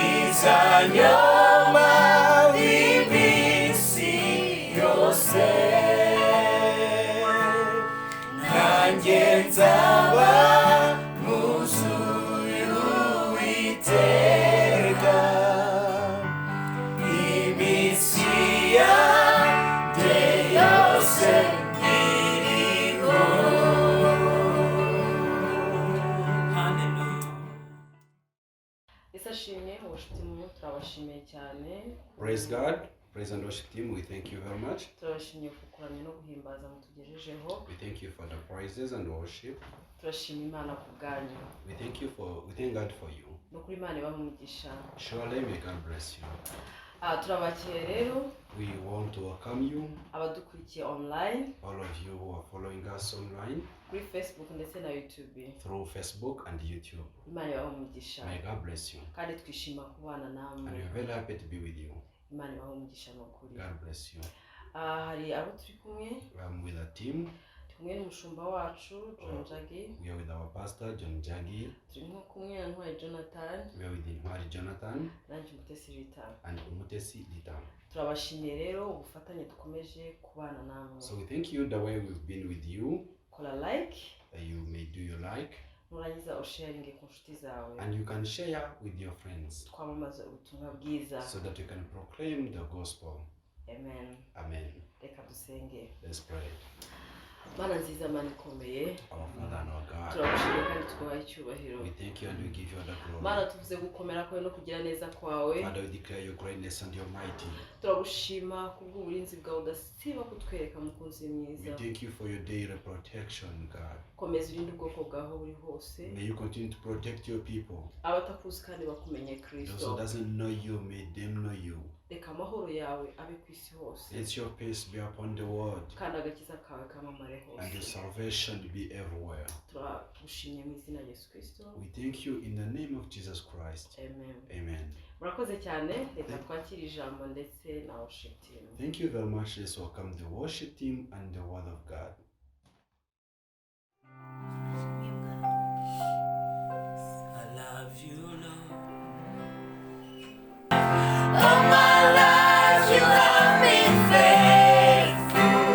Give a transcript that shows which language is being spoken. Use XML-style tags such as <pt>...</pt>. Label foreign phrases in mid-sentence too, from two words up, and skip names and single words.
<rw>izanyoma iminsi yose nanjye nzaba mu nzu y'Uwiteka iminsi yanjye yose iriho. Ese ashimye</rw> <en>worship team</en> <rw>turabashimiye cyane.</rw> <en>Praise God. Praise and worship team, we thank you very much.</en> <rw>Turabashimiye kukuramya no guhimbaza mutugejejeho.</rw> <en>We thank you for the praises and worship.</en> <rw>Turashima Imana ku bwanyu.</rw> <en>We thank God for you.</en> <rw>No kuri Imana ibahe umugisha.</rw> <en>Surely may God bless you.</en> <rw>Turabakiye rero</rw> <en>We want to welcome you,</en> <rw>abadukurikiye online</rw> <en>all of you who are following us online</en> <rw>kuri Facebook ndetse na YouTube.</rw> <en>through Facebook and YouTube.</en> <rw>Imana ibahe umugisha.</rw> <en>May God bless you.</en> <rw>Kandi twishima kubana namwe.</rw> <en>And we're very happy to be with you.</en> <rw>Imana ibahe umugisha n'ukuri.</rw> <en>God bless you.</en> <rw>Hari abo turi kumwe.</rw> <en>I'm with a team.</en> <rw>Kumwe n'umushumba wacu John Jagi.</rw> <en>We are with our pastor John Jagi.</en> <rw>Turi kumwe na Ntwari Jonathan.</rw> <en>We are with Ntwari Jonathan</en> <rw>Nanjye Mutesi Rita.</rw> <en>and Umutesi Lita.</en> <rw>Turabashimiye rero ubufatanye dukomeje kubana namwe.</rw> <en>So we thank you the way we've been with you.</en> <rw>Kola like.</rw> <en>You may do your like.</en> <rw>Nurangiza usharinge ku nshuti zawe.</rw> <en>And you can share with your friends</en> <rw>Twamamaza ubutumwa bwiza.</rw> <en>so that you can proclaim the gospel.</en> <rw>Amen.</rw> <en>Amen.</en> <rw>Reka dusenge.</rw> <en>Let's pray.</en> <rw>Mana nziza, Mana ikomeye.</rw> <en>Our Father and our God,</en> <rw>Turagushimiye kandi tuguhaye icyubahiro.</rw> <en>we thank you and we give you all the</en> <rw>Mana</rw> <en>glory.</en> <rw>tuvuze gukomera kwawe no kugira neza kwawe.</rw> <en>Father, we declare your greatness and your mighty.</en> <rw>Turagushima kubw'uburinzi bwawe udasiba kutwereka mukunzi</rw> <en>We</en> <rw>mwiza.</rw> <en>thank you for your daily protection, God.</en> <rw>Komeza urinde ubwoko bwawe buri hose.</rw> <en>May you continue to protect your people.</en> <rw>Abatakuzi kandi bakumenye</rw> <en>Those</en> <rw>Kristo.</rw> <en>who doesn't know you, may them know you.</en> <rw>Reka amahoro yawe abe ku isi hose.</rw> <en>Let your peace be upon the world</en> <rw>Kandi agakiza kawe kamamare</rw> <en>and your</en> <rw>hose.</rw> <en>salvation be everywhere.</en> <rw>Turagushimye mu izina rya Yesu Kristo.</rw> <en>We thank you in the name of Jesus Christ.</en> <rw>Amen.</rw> <en>Amen.</en> <rw>Murakoze cyane, reka twakire ijambo ndetse na</rw> <en>worship team. Thank you very much. Let's welcome the worship team and the word of God. I love you, Lord. All my life you have been faithful.</en>